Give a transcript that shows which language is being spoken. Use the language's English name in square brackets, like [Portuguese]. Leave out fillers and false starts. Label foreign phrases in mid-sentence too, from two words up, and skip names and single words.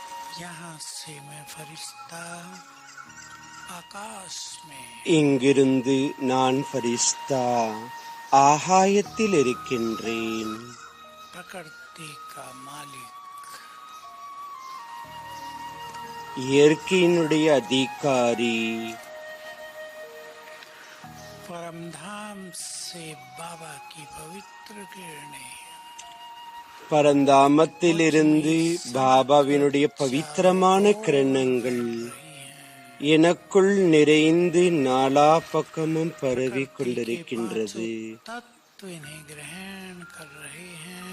[Hindi] यहाँ से मैं फरिश्ता आकाश में [Tamil] இங்கிருந்து நான் ஃபரிஸ்தா ஆகாயத்தில் இருக்கின்றேன். [Hindi] प्रकृति का मालिक [Tamil] இயற்கையினுடைய அதிகாரி [Hindi] परमधाम से बाबा की पवित्र किरणें [Tamil] பரந்தாமத்திலிருந்து பாபாவினுடைய பவித்திரமான கிரணங்கள் எனக்குள் நிறைந்து நாலா பக்கமும் பரவி கொண்டிருக்கின்றது. [Hindi] तत्व इन्हें ग्रहण कर रहे हैं.